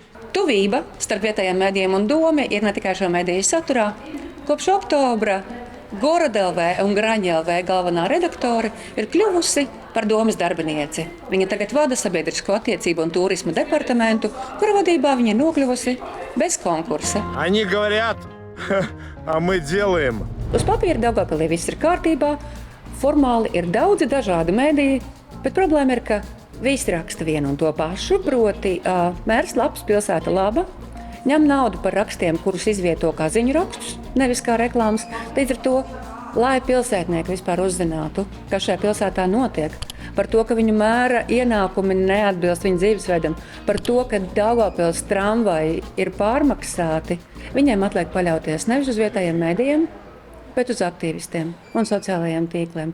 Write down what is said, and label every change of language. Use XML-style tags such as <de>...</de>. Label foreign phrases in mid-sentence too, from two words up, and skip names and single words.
<lv>Tuvība starp vietējiem medijiem un domi ir ne tikai šo mediju saturā. Kopš oktobra Goroda LV un Graņa LV galvenā redaktore ir kļuvusi par domas darbinieci. Viņa tagad vada sabiedrisko attiecību un turisma departamentu, kura vadībā viņa ir nokļuvusi bez konkursa.</lv> <ru>Они говорят, а мы делаем.</ru> <lv>Uz papīra Daugavpilī viss ir kārtībā, formāli ir daudzi dažādi mediji, bet problēma ir, ka visi raksta vienu un to pašu, proti mērs labs, pilsēta laba, ņem naudu par rakstiem, kurus izvieto kā ziņu rakstus, nevis kā reklāmas. Līdz ar to, lai pilsētnieki vispār uzzinātu, kas šajā pilsētā notiek, par to, ka viņu mēra ienākumi neatbilst viņu dzīvesveidam, par to, ka Daugavpils tramvaji ir pārmaksāti, viņiem atliek paļauties nevis uz vietējiem medijiem, bet uz aktīvistiem un sociālajiem tīkliem.</lv>